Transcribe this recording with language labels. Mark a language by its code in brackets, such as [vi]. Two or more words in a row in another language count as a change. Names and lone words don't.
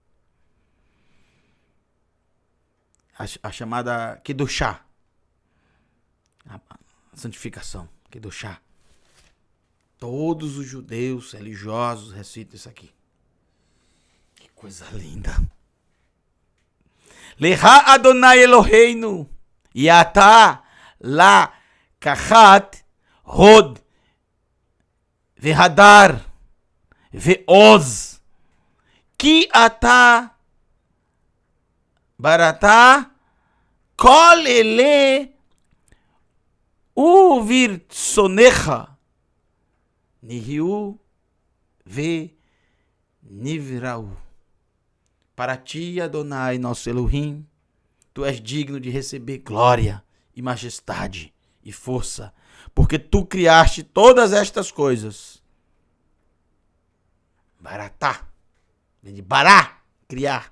[pt] A chamada Kedushá. A santificação, Kedushá. Todos os judeus religiosos recitam isso aqui. Que coisa linda. [he] לך אדוני אלוהינו, יאתה לה לקחת הוד והדר ועוז כי אתה בראת כל אלה וברצונך נהיו ונבראו. [pt] Para ti, Adonai, nosso Elohim, tu és digno de receber glória e majestade e força, porque tu criaste todas estas coisas. Baratá, vem de bará, criar.